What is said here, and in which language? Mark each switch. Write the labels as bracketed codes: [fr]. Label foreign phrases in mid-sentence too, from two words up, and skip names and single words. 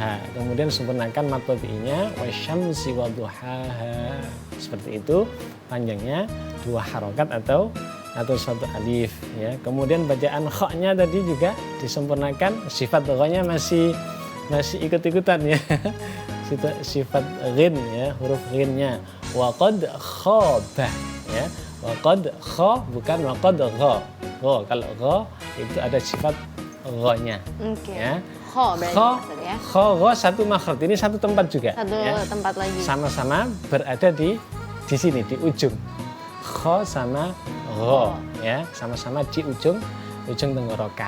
[id] Kemudian sempurnakan mad tabi'inya [ar] والشمس وضحاها. [id] Seperti itu panjangnya 2 harokat atau 1 alif ya. Kemudian bacaan kha-nya tadi juga disempurnakan, sifat kha-nya masih ikut-ikutan ya. Sifat ghin ya, huruf ghinnya [ar] وقد خاب [id] ya. Waqad kha bukan waqad gha. Kalau gha itu ada sifat gha-nya. Ya. Kha berarti maksudnya. Kha satu makhraj. Ini satu tempat juga. Satu ya. tempat lagi. Sama-sama berada di sini di ujung. Kha sama gha ya, sama-sama di ujung tenggorokan.